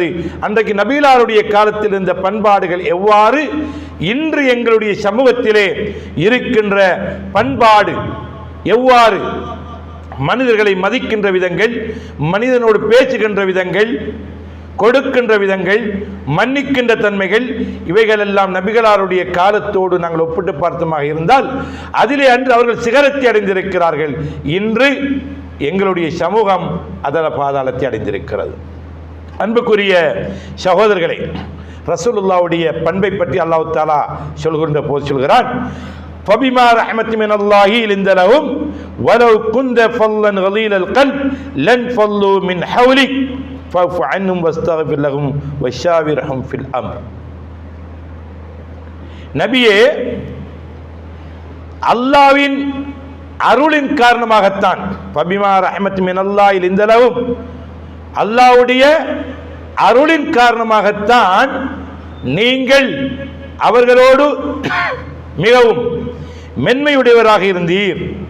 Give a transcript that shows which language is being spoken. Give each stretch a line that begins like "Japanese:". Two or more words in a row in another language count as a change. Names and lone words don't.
Tamil: அன்றைக்கு நபிகளாருடைய காலத்தில் இருந்த பண்பாடுகள் எவ்வாறு இன்று எங்களுடைய சமூகத்திலே இருக்கின்ற பண்பாடு எவ்வாறு மனிதர்களை மதிக்கின்ற விதங்கள், மனிதனோடு பேசுகின்ற விதங்கள், கொடுக்கின்ற விதங்கள், மன்னிக்கின்ற தன்மைகள், இவைகள் எல்லாம் நபிகளாருடைய காலத்தோடு நாங்கள் ஒப்பிட்டு பார்த்தமாக இருந்தால் அதிலே அன்று அவர்கள் சிகரத்தை அடைந்திருக்கிறார்கள். இன்று எங்களுடைய சமூகம் அதல பாதாளத்தை அடைந்திருக்கிறது. அன்புக்குரிய சகோதரர்களே, ரசூலுல்லாஹ்வுடைய பண்பை பற்றி
Arabic: الله تعالى
Tamil: சொல்கின்ற போது சொல்கிறான்,
Arabic: فبما رحمة من الله لنت لهم ولو كنت فظا غليظ القلب لانفضوا من حولك فاعف عنهم واستغفر لهم وشاورهم في الأمر.
Tamil: நபியே, அல்லாஹ்வின் அருளின் காரணமாகத்தான்,
Arabic: فبما رحمة من الله لنت لهم,
Tamil: அல்லாஹ்வுடைய அருளின் காரணமாகத்தான் நீங்கள் அவர்களோடு மிகவும் மென்மையுடையவராக இருந்தீர்.